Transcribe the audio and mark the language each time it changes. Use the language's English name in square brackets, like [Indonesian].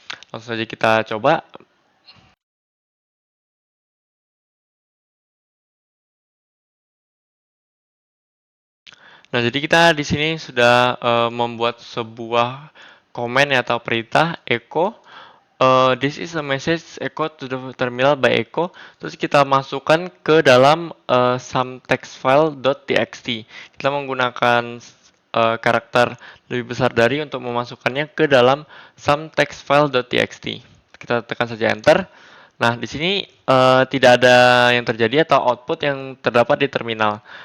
[Indonesian] Langsung saja kita coba. Nah, jadi kita di sini sudah membuat sebuah komen atau perintah echo. [English] This is a message echo to the terminal by echo. [Indonesian] Terus kita masukkan ke dalam some text file.txt. Kita menggunakan karakter lebih besar dari untuk memasukkannya ke dalam some text file.txt. Kita tekan saja enter. Nah, di sini tidak ada yang terjadi atau output yang terdapat di terminal.